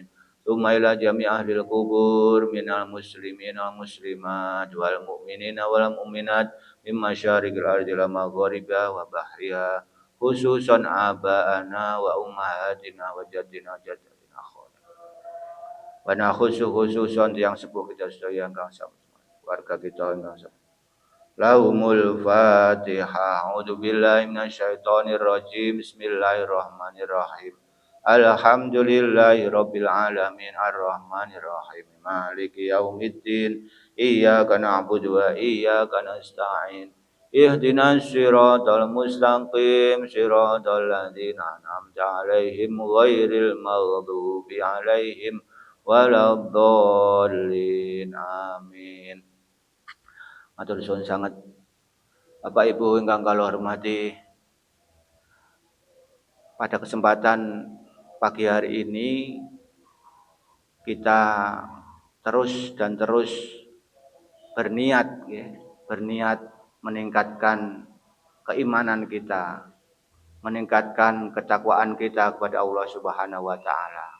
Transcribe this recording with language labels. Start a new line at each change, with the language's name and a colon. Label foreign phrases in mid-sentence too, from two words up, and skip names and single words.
Arabic: ثم إلى جميع أهل القبور من المسلمين والمسلمات والمؤمنين والمؤمنات من مشارق الأرض إلى مغاربها وبحرها خصوصا آباءنا وأمهاتنا وجدنا وجدتنا وخصوصا
Javanese: yang sepuh kita sedaya ingkang sami warga kita ingkang sami
Arabic: لهم الفاتحة. أعوذ بالله من الشيطان الرجيم. بسم الله الرحمن الرحيم. الحمد لله رب العالمين الرحمن الرحيم مالك يوم الدين إياك نعبد وإياك نستعين اهدنا الصراط المستقيم صراط الذين أنعمت عليهم غير المغضوب عليهم ولا الضالين آمين.
Javanese: Matur suwun sangat Bapak Ibu ingkang kula hormati.
Indonesian: Pada kesempatan pagi hari ini kita terus berniat meningkatkan keimanan kita, meningkatkan ketakwaan kita kepada Allah Subhanahu wa taala.